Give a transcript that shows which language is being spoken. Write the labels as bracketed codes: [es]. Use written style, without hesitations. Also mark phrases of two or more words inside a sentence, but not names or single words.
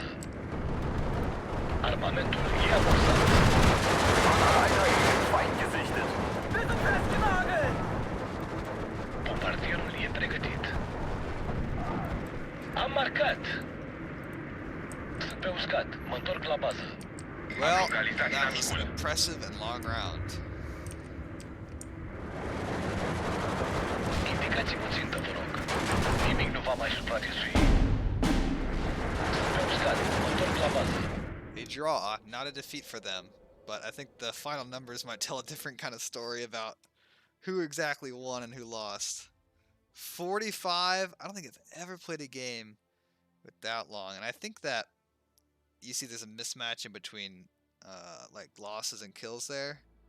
[ro] Armamentul e amorsat. [de] Einheit Feind gesichtet. Wir sind festgenagelt! [ro] Bombardierul e pregătit. Am marcat. Sunt pe uscat. Mă întorc la bază. [en] Well, [ro] localizat [en] that was an [ro] inamicul. [en] impressive and long round. [ro] Indicați-mă țintă, vă rog. Nimic nu va mai supraviețui. Sunt pe uscat. Mă întorc la bază. [en] A draw, not a defeat for them, but I think the final numbers might tell a different kind of story about who exactly won and who lost. 45, I don't think it's ever played a game with that long, and I think that you see there's a mismatch in between like losses and kills there.